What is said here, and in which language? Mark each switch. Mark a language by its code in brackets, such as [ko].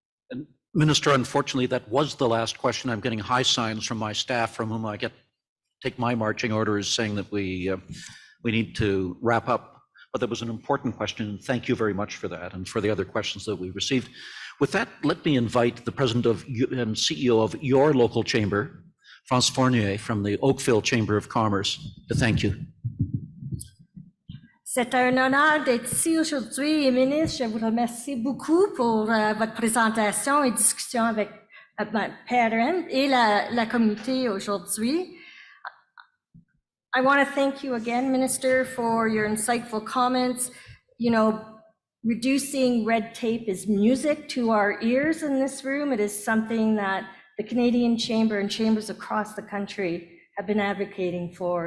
[en] And Minister, unfortunately, that was the last question. I'm getting high signs from my staff, from whom I take my marching orders, saying that we need to wrap up. But that was an important question. Thank you very much for that, and for the other questions that we received. With that, let me invite the president and CEO of your local chamber, France Fournier, from the Oakville Chamber of Commerce, to thank you. [fr] C'est un honneur d'être ici aujourd'hui, ministre. Je vous remercie beaucoup pour votre présentation et discussion avec Perrin et la communauté aujourd'hui. [en] I want to thank you again, Minister, for your insightful comments. Reducing red tape is music to our ears in this room. It is something that the Canadian Chamber and chambers across the country have been advocating for.